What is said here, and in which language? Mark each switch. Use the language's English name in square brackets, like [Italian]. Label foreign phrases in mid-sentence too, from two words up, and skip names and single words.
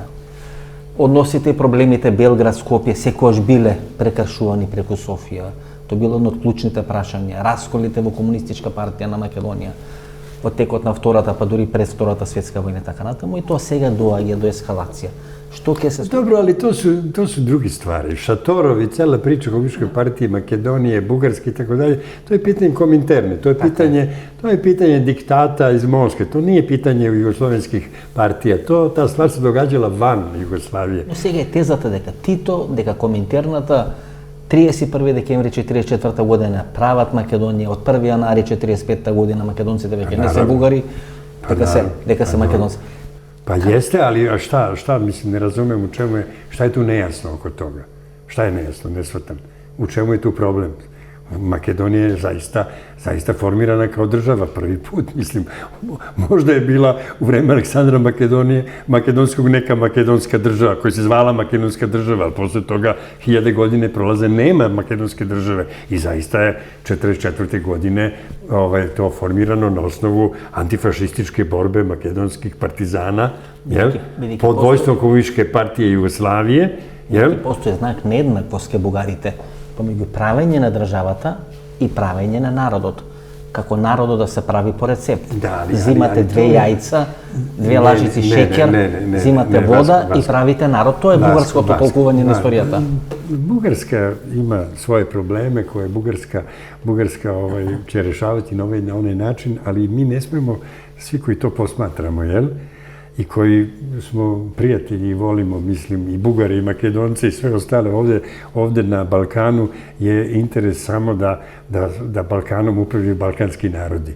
[Macedonian] Односите и проблемите Белград-Скопје секогаш биле прекршувани преку Софија. Тоа било едно од клучните прашања. Расколите во Комунистичка партија на Македонија во текот на Втората, па дури пред Втората светска војна така натаму, и тоа сега доаѓа до ескалација. Што ќе се [Serbian] Добро, али тоа су други ствари. Шаторов и цела прича Комунистичкoj партiji Makedonije, Bugarske i tako dalje, to je pitanje kominterne, to je pitanje diktata iz Moskve, to nije pitanje jugoslovenskih partija, ta stvar se događala van Jugoslavije. [Macedonian] Но сега е тезата дека Тито, дека коминтерната 31 декември 1944 година прават Македонија, од 1 јанари 1945 година македонците веќе не се бугари, дека се македонци. [Serbian] Pa jeste, ali a šta, mislim, ne razumem u čemu je, šta je tu nejasno oko toga? Šta je nejasno, ne shvatam. U čemu je tu problem? Makedonija je zaista formirana kao država prvi put, mislim. Možda je bila u vreme Aleksandra Makedonskog neka makedonska država koja se zvala makedonska država, ali posle toga 1000 godine prolaze, nema makedonske države i zaista je 1944. godine to formirano na osnovu antifašističke borbe makedonskih partizana pod vođstvom Komunističke partije Jugoslavije. [Macedonian] Постои знак нееднаквост ке бугарите помеѓу правење на државата и правење на народот. Како народот да се прави по рецепт. Зимате две јајца, две лажици шеќер, зимате вода и правите народ. Тоа е бугарското толкување на историјата. [Serbian] Bugarska ima svoje probleme koje Bugarska će rešavati na onaj način, ali mi ne smemo, svi koji to posmatramo, i koji smo prijatelji i volimo, mislim, i Bugari, i Makedonci i sve ostale ovde na Balkanu, je interes samo da Balkanom upravljaju balkanski narodi.